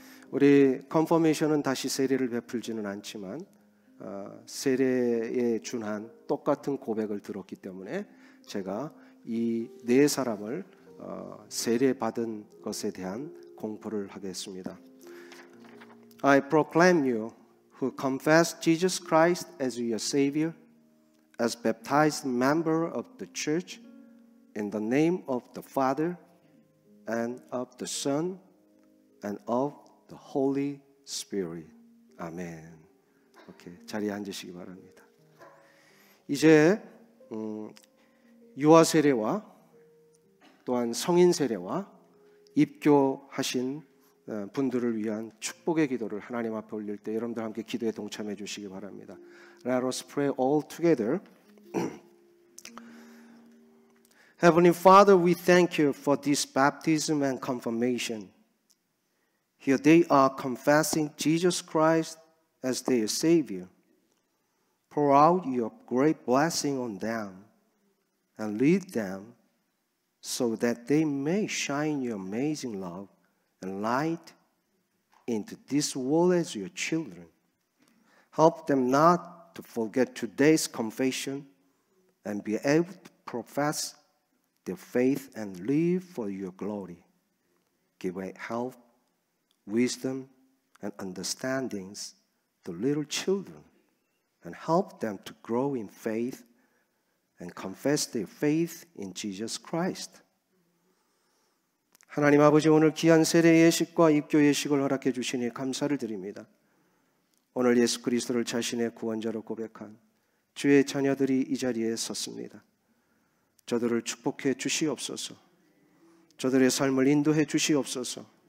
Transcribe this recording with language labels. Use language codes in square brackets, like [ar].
[ko] 우리 컨퍼메이션은 다시 세례를 베풀지는 않지만 세례에 준한 똑같은 고백을 들었기 때문에 제가 이 네 사람을 세례 받은 것에 대한 공포를 하겠습니다. [en] I proclaim you who confess Jesus Christ as your Savior, as baptized member of the church, in the name of the Father and of the Son and of the Holy Spirit. [ko] 아멘. 오케이, 자리에 앉으시기 바랍니다. 이제 유아 세례와 또한 성인 세례와 입교하신 분들을 위한 축복의 기도를 하나님 앞에 올릴 때 여러분들 함께 기도에 동참해 주시기 바랍니다. [en] Let us pray all together. Heavenly Father, we thank you for this baptism and confirmation. Here they are confessing Jesus Christ as their Savior. Pour out your great blessing on them and lead them so that they may shine your amazing love and light into this world as your children. Help them not to forget today's confession and be able to profess their faith and live for your glory. Give help, wisdom, and understandings to little children and help them to grow in faith and confess their faith in Jesus Christ. [ko] 하나님 아버지, 오늘 귀한 세례 예식과 입교 예식을 허락해 주시니 감사를 드립니다. 오늘 예수 그리스도를 자신의 구원자로 고백한 주의 자녀들이 이 자리에 섰습니다. 저들을 축복해 주시옵소서. 저들의 삶을 인도해 주시옵소서.